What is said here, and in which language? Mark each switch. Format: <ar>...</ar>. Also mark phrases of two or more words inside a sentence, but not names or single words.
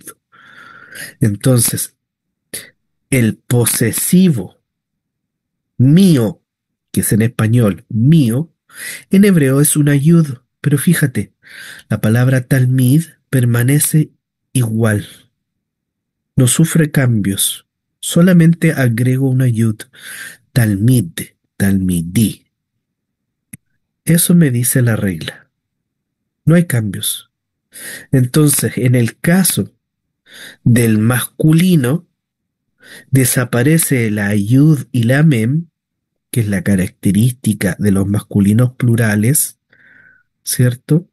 <es>Entonces, el posesivo mío, que es en español mío, en hebreo es una yud, pero fíjate, la palabra talmid permanece igual. No sufre cambios. Solamente agrego una yud.</es> <he>Talmid, talmidí.</he> <es>Eso me dice la regla. No hay cambios. Entonces, en el caso del masculino, desaparece la yud y la mem, que es la característica de los masculinos plurales, ¿cierto?</es>